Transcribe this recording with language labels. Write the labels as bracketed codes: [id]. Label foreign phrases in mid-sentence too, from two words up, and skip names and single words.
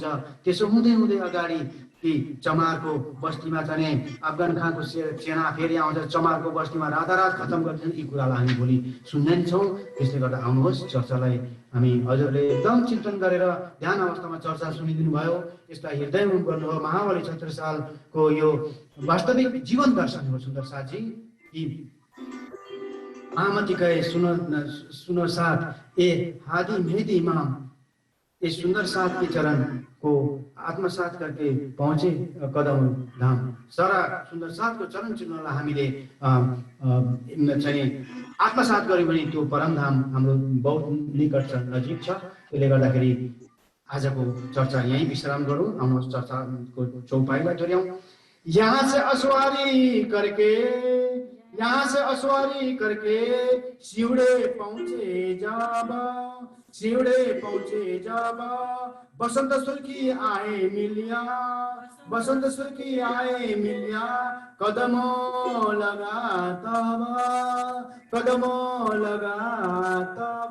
[ne] त्यसो हुँदै हुँदै अगाडि ती चमारको बस्तीमा चाहिँ अफगान खानको सेना फेरि आउँछ, चमारको बस्तीमा रातारात खतम गर्छन्। यी कुरालाई हामी भोलि सुन्ने नै छौँ। त्यसले गर्दा आउनुहोस्, चर्चालाई हामी हजुरले एकदम चिन्तन गरेर ध्यान अवस्थामा चर्चा सुनिदिनु भयो, यसलाई हृदयमुख गर्नुभयो। महाबली 76 सालको यो वास्तविक जीवन दर्शन हो सुन्दर साथजी कि [hi] आमती गए सुनो साथ ए हादी मेहदी इमाम, ये सुंदर साथ के चरण को आत्मसात करके पहुंचे कदम धाम। [ne] सारा सुंदर साथ को चरण चिन्हलाई हामीले चाहिँ आत्मसात गर्यो भने त्यो परमधाम हाम्रो बहुत निकट छ, नजिक छ। त्यसले गर्दाखेरि आजको चर्चा यही विश्राम गरौँ। आउनुहोस् चर्चाको चौपाईलाई दोहोऱ्याउँ। [hi] यहाँ से असवारी करके सिउड़े पहुंचे जब बसंत सुर्खी आए मिलिया कदमों लगा तब।